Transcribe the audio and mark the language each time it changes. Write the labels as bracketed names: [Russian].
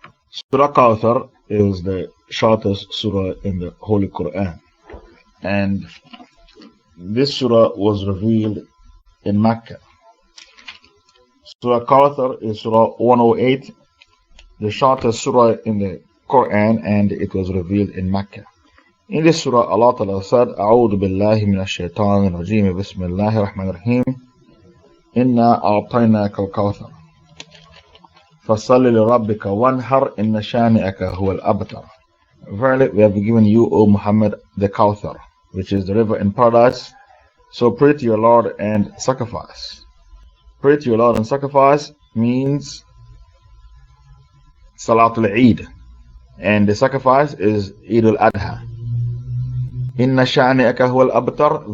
[English] Surah Kauther is the shortest surah in the Holy Quran. And this surah was revealed in Mecca. Surah Kauther is Surah 108, the shortest surah in the Quran, and it was revealed in Mecca. In this surah, Allah Ta'ala said, [Arabic] أعوذ بالله من الشيطان الرجيم بسم الله الرحمن الرحيم إنا أعطيناك الكوثر فصل لربك وانحر إن شانئك هو الأبتر. [English] Verily, we have given you, O Muhammad, the Kauthar, which is the river in paradise. So pray to your Lord and sacrifice. Pray to your Lord and sacrifice means Salatul Eid. And the sacrifice is Eid al-Adha. [Arabic] Inna sha'ni'aka huwa al-abtar.